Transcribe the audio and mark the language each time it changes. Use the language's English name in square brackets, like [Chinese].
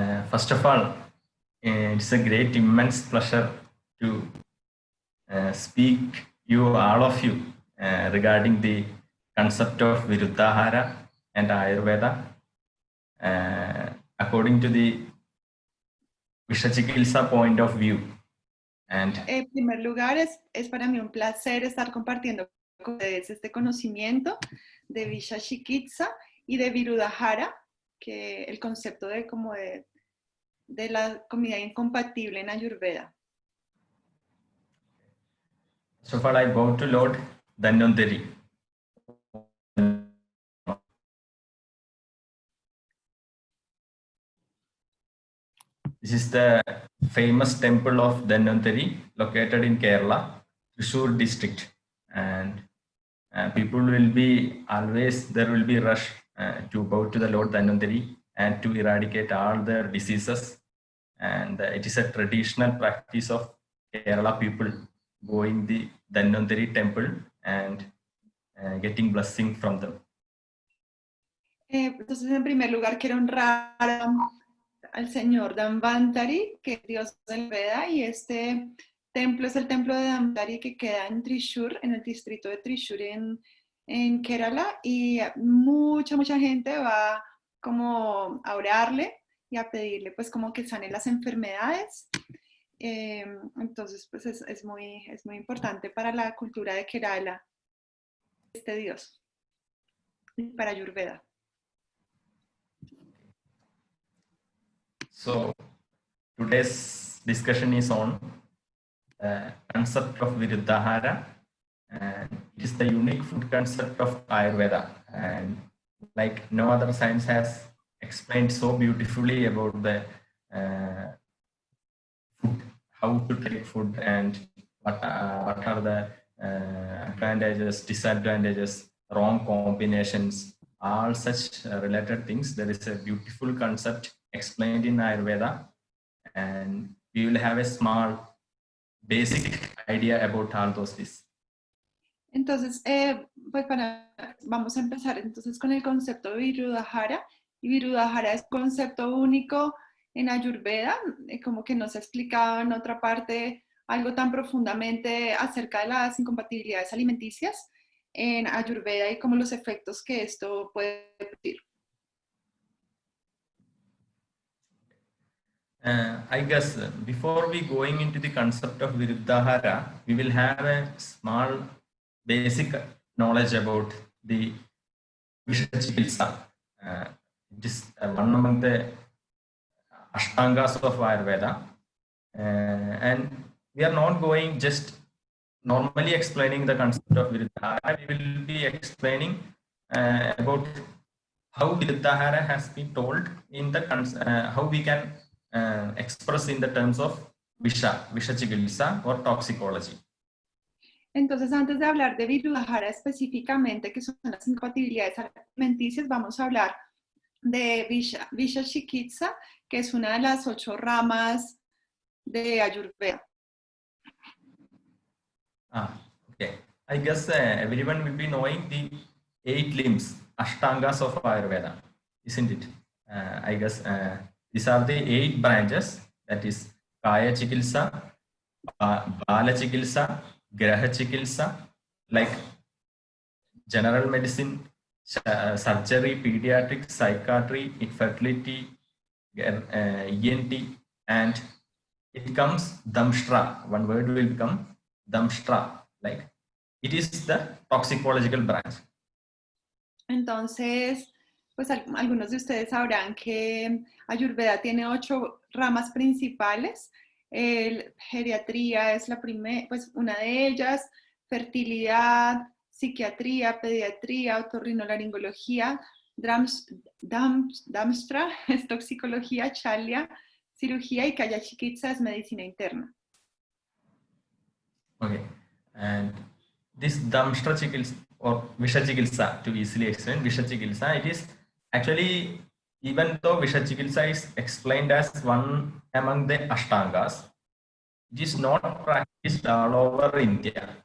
[English] First of all, it's a great, immense pleasure to speak all of you regarding the concept of Virudhahara and Ayurveda according to the Vishachikilsa point of view. And [Spanish] en primer lugar, es para mí un placer estar compartiendo con ustedes este conocimiento de Visha Chikitsa y de Virudhahara, que el concepto de como de la comida incompatible en Ayurveda. [English] So far, I bow to Lord Dhanvantari. This is the famous temple of Dhanvantari, located in Kerala, Thrissur district, and people will be always, there will be rush to bow to the Lord Dhanvantari and to eradicate all their diseases. And it is a traditional practice of Kerala people going the Dhanvantari temple and getting blessing from them. [Spanish] Entonces, en primer lugar, quiero honrar al señor Dhanvantari, que es Dios del Veda, y este templo es el templo de Dhanvantari que queda en Thrissur, en el distrito de Thrissur en Kerala, y mucha gente va como a orarle y a pedirle pues como que sane las enfermedades. Entonces pues es muy importante para la cultura de Kerala este Dios y para Ayurveda. [English] So today's discussion is on the concept of Virudhahara, and it is the unique food concept of Ayurveda, and like no other science has explained so beautifully about the food, how to take food, and what are the advantages, disadvantages, wrong combinations, all such related things. There is a beautiful concept explained in Ayurveda, and we will have a small basic idea about all those things. [Spanish] Entonces, pues vamos a empezar entonces con el concepto de Viruddahara. Y Viruddhahara es un concepto único en Ayurveda, como que no se ha explicado en otra parte algo tan profundamente acerca de las incompatibilidades alimenticias en Ayurveda y como los efectos que esto puede producir. [English] I guess before we going into the concept of Viruddhahara, we will have a small basic knowledge about the Vishachikitsa. It is one among the Ashtangas of Ayurveda, and we are not going just normally explaining the concept of Viruddhahara. We will be explaining about how Viruddhahara has been told in the how we can express in the terms of Vishachikitsa or toxicology. [Spanish] Entonces, antes de hablar de Viruddhahara específicamente, que son las incompatibilidades alimenticias, vamos a hablar de Vishachikitsa, que es una de las 8 ramas de Ayurveda. [English] Okay. I guess everyone will be knowing the 8 limbs, Ashtangas of Ayurveda, isn't it? I guess these are the 8 branches, that is Kaya Chikitsa, Bala Chikitsa, Graha Chikitsa, like general medicine, surgery, pediatrics, psychiatry, infertility, ENT, and it comes Damshtra. One word will become Damshtra, like it is the toxicological branch. [Spanish] Entonces, pues algunos de ustedes sabrán que Ayurveda tiene 8 ramas principales. Geriatría es la pues una de ellas, fertilidad, psiquiatría, pediatría, otorrinolaringología, Damshtra es toxicología, Chalya, cirugía y Kaya Chikitsa es medicina interna. [English] Okay, and this Damshtra Chikitsa or Vishachikitsa, to easily explain, Vishachikitsa, it is actually, even though Vishachikitsa is explained as one among the Ashtangas, it is not practiced all over India.